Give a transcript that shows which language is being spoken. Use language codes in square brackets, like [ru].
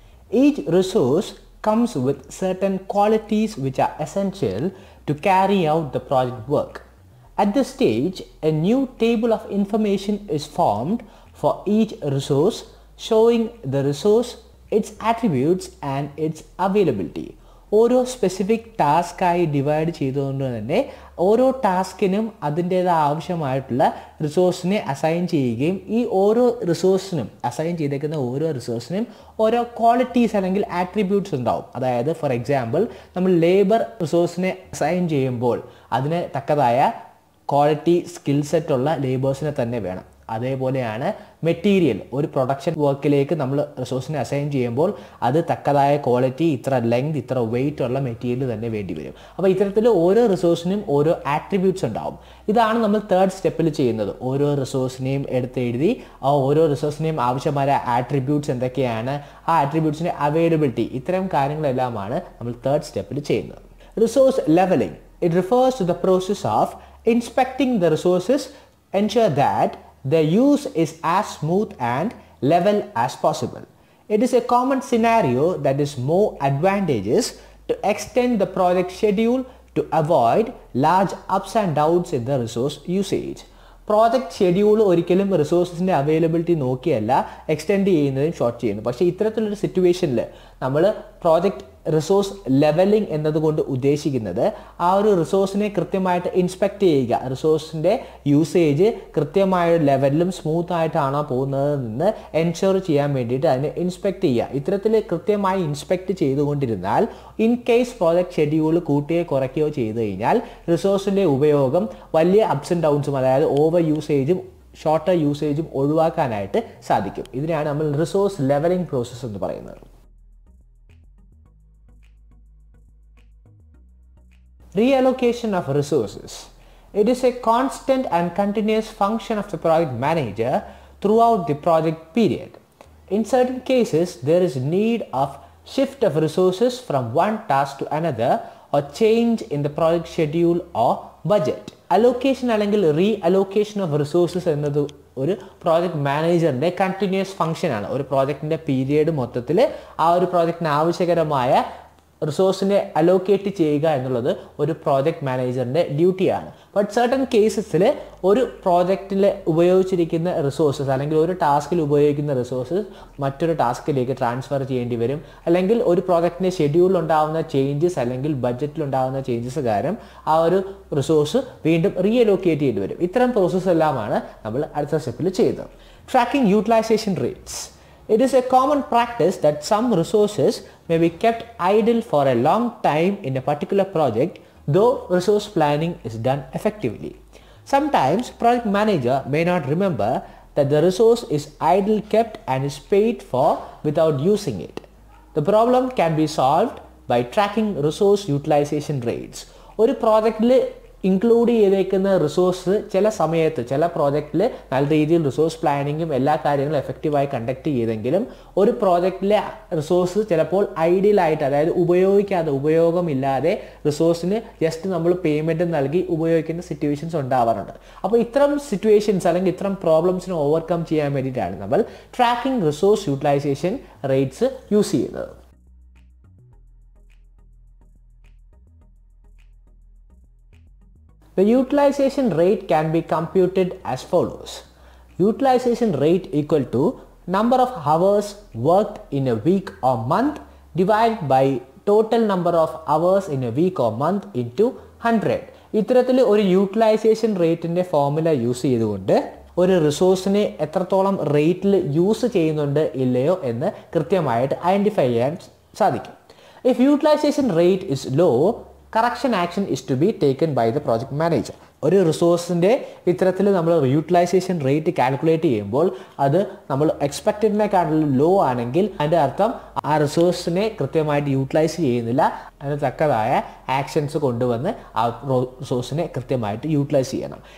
[en] Each resource comes with certain qualities which are essential to carry out the project work. At this stage, a new table of information is formed for each resource, showing the resource, its attributes and its availability. [ml] ഓരോ specific ടാസ്ക്കായി divide ചെയ്തുകൊണ്ട് തന്നെ ഓരോ ടാസ്കിനും അതിൻ്റേതായ ആവശ്യമായിട്ടുള്ള റിസോഴ്സിനെ assign ചെയ്യുകയും ഈ ഓരോ റിസോഴ്സിനും assign ചെയ്തേക്കുന്ന ഓരോ റിസോഴ്സിനും ഓരോ ക്വാളിറ്റീസ് അല്ലെങ്കിൽ ആട്രിബ്യൂട്ട്സ് ഉണ്ടാവും. അതായത് ഫോർ എക്സാമ്പിൾ നമ്മൾ ലേബർ റിസോഴ്സിനെ അസൈൻ ചെയ്യുമ്പോൾ അതിന് തക്കതായ ക്വാളിറ്റി സ്കിൽ സെറ്റുള്ള ലേബേഴ്സിനെ തന്നെ വേണം. അതേപോലെയാണ് മെറ്റീരിയൽ ഒരു പ്രൊഡക്ഷൻ വർക്കിലേക്ക് നമ്മൾ റിസോഴ്സിനെ അസൈൻ ചെയ്യുമ്പോൾ അത് തക്കതായ ക്വാളിറ്റി, ഇത്ര ലെങ്ത്, ഇത്ര വെയിറ്റ് ഉള്ള മെറ്റീരിയൽ തന്നെ വേണ്ടി വരും. അപ്പോൾ ഇത്തരത്തിൽ ഓരോ റിസോഴ്സിനും ഓരോ ആട്രിബ്യൂട്ട്സ് ഉണ്ടാവും. ഇതാണ് നമ്മൾ തേർഡ് സ്റ്റെപ്പിൽ ചെയ്യുന്നത്. ഓരോ റിസോഴ്സിനെയും എടുത്തെഴുതി ആ ഓരോ റിസോഴ്സിനെയും ആവശ്യമായ ആട്രിബ്യൂട്ട്സ് എന്തൊക്കെയാണ്, ആ ആട്രിബ്യൂട്ട്സിൻ്റെ അവൈലബിലിറ്റി, ഇത്തരം കാര്യങ്ങളെല്ലാമാണ് നമ്മൾ തേർഡ് സ്റ്റെപ്പിൽ ചെയ്യുന്നത്. [en] Resource levelling. It refers to the process of inspecting the resources, ensure that their use is as smooth and level as possible. It is a common scenario that is more advantageous to extend the project schedule to avoid large ups and downs in the resource usage. [ml] Project schedule ഒരിക്കലും റിസോഴ്സസിൻ്റെ availability നോക്കിയല്ല extend ചെയ്യുന്നതും short ചെയ്യുന്നു. പക്ഷേ ഇത്തരത്തിലൊരു സിറ്റുവേഷനിൽ നമ്മൾ project resource levelling എന്നതുകൊണ്ട് ഉദ്ദേശിക്കുന്നത് ആ ഒരു റിസോഴ്സിനെ കൃത്യമായിട്ട് ഇൻസ്പെക്ട് ചെയ്യുക, റിസോഴ്സിൻ്റെ യൂസേജ് കൃത്യമായ ലെവലിലും സ്മൂത്ത് ആയിട്ടാണോ പോകുന്നതെന്ന് എൻഷുർ ചെയ്യാൻ വേണ്ടിയിട്ട് അതിനെ ഇൻസ്പെക്ട് ചെയ്യുക. ഇത്തരത്തിൽ കൃത്യമായി inspect ചെയ്തുകൊണ്ടിരുന്നാൽ in case project schedule കൂട്ടുകയോ കുറയ്ക്കുകയോ ചെയ്തു കഴിഞ്ഞാൽ റിസോഴ്സിൻ്റെ ഉപയോഗം വലിയ അപ്സ് ആൻഡ് ഡൗൺസും, അതായത് ഓവർ യൂസേജും ഷോർട്ടർ യൂസേജും ഒഴിവാക്കാനായിട്ട് സാധിക്കും. ഇതിനെയാണ് നമ്മൾ റിസോഴ്സ് ലെവലിംഗ് പ്രോസസ്സ് എന്ന് പറയുന്നത്. [en] Reallocation of resources. It is a constant and continuous function of the project manager throughout the project period. In certain cases, there is need of shift of resources from one task to another or change in the project schedule or budget. [ml] Allocation അല്ലെങ്കിൽ reallocation of resources എന്നത് ഒരു project മാനേജറിൻ്റെ continuous function ആണ്. ഒരു പ്രോജക്റ്റിൻ്റെ period മൊത്തത്തിൽ ആ ഒരു പ്രോജക്റ്റിന് ആവശ്യകരമായ റിസോഴ്സിനെ allocate ചെയ്യുക എന്നുള്ളത് ഒരു പ്രോജക്റ്റ് മാനേജറിൻ്റെ ഡ്യൂട്ടിയാണ്. ബട്ട് സർട്ടൻ കേസസിൽ ഒരു പ്രോജക്റ്റിൽ ഉപയോഗിച്ചിരിക്കുന്ന റിസോഴ്സസ് അല്ലെങ്കിൽ ഒരു ടാസ്കിൽ ഉപയോഗിക്കുന്ന റിസോഴ്സസ് മറ്റൊരു ടാസ്കിലേക്ക് ട്രാൻസ്ഫർ ചെയ്യേണ്ടി വരും. അല്ലെങ്കിൽ ഒരു പ്രോജക്റ്റിൻ്റെ ഷെഡ്യൂളിൽ ഉണ്ടാകുന്ന ചേഞ്ചസ് അല്ലെങ്കിൽ ബഡ്ജറ്റിലുണ്ടാകുന്ന ചേഞ്ചസ് കാരണം ആ ഒരു റിസോഴ്സ് വീണ്ടും റീഅലോക്കേറ്റ് ചെയ്യേണ്ടി വരും. ഇത്തരം പ്രോസസ്സ് എല്ലാമാണ് നമ്മൾ അടുത്ത സ്റ്റെപ്പിൽ ചെയ്യുന്നത്. [en] Tracking utilisation rates. It is a common practice that some resources may be kept idle for a long time in a particular project, though resource planning is done effectively. Sometimes project manager may not remember that the resource is idle kept and is paid for without using it. The problem can be solved by tracking resource utilization rates. [ml] ഒരു പ്രോജക്റ്റിൽ include ചെയ്തേക്കുന്ന resource ചില സമയത്ത് ചില പ്രോജക്റ്റിൽ നല്ല രീതിയിൽ resource പ്ലാനിങ്ങും എല്ലാ കാര്യങ്ങളും എഫക്റ്റീവായി കണ്ടക്ട് ചെയ്തെങ്കിലും ഒരു പ്രോജക്റ്റിലെ റിസോഴ്സ് ചിലപ്പോൾ ഐഡിയലായിട്ട്, അതായത് ഉപയോഗമില്ലാതെ റിസോഴ്സിന് ജസ്റ്റ് നമ്മൾ പേയ്മെൻറ്റ് നൽകി ഉപയോഗിക്കുന്ന സിറ്റുവേഷൻസ് ഉണ്ടാവാറുണ്ട്. അപ്പോൾ ഇത്തരം സിറ്റുവേഷൻസ് അല്ലെങ്കിൽ ഇത്തരം പ്രോബ്ലംസിനെ ഓവർകം ചെയ്യാൻ വേണ്ടിയിട്ടാണ് നമ്മൾ tracking resource utilisation rates use ചെയ്യുന്നത്. [en] The utilization rate can be computed as follows. Utilization rate equal to number of hours worked in a week or month divided by total number of hours in a week or month into 100. [ml] ഇത്തരത്തിൽ ഒരു utilisation റേറ്റിൻ്റെ formula use ചെയ്തുകൊണ്ട് ഒരു റിസോഴ്സിനെ എത്രത്തോളം റേറ്റിൽ use ചെയ്യുന്നുണ്ട് ഇല്ലയോ എന്ന് കൃത്യമായിട്ട് ഐഡൻറ്റിഫൈ ചെയ്യാൻ സാധിക്കും. [en] If utilization rate is low, correction action is to be taken by the project manager. [ml] ഒരു റിസോഴ്സിൻ്റെ ഇത്തരത്തിൽ നമ്മൾ യൂട്ടിലൈസേഷൻ റേറ്റ് കാൽക്കുലേറ്റ് ചെയ്യുമ്പോൾ അത് നമ്മൾ എക്സ്പെക്റ്റഡിനെക്കാളും ലോ ആണെങ്കിൽ അതിൻ്റെ അർത്ഥം ആ റിസോഴ്സിനെ കൃത്യമായിട്ട് യൂട്ടിലൈസ് ചെയ്യുന്നില്ല. അതിന് തക്കതായ ആക്ഷൻസ് കൊണ്ടുവന്ന് ആ റിസോഴ്സിനെ കൃത്യമായിട്ട് യൂട്ടിലൈസ് ചെയ്യണം.